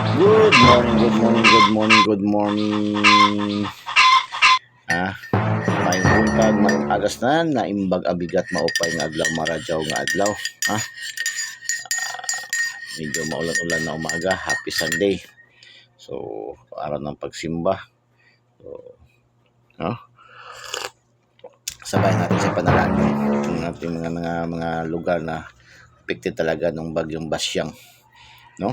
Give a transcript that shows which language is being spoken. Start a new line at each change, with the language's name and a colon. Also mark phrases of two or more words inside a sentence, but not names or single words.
English: Good morning, good morning, good morning, good morning.
Cebuano: May buntag,
Waray: may agasnan,
Iloko: naimbag abigat
Waray: maupay nga adlaw maradyaw nga adlaw. Ah,
Filipino: Medyo maulan-ulan na umaga.
English: Happy Sunday.
Filipino: So, araw ng pagsimba. So, no? Sabay natin sa panalangin ng ating mga lugar na affected talaga ng bagyong Basyang, no?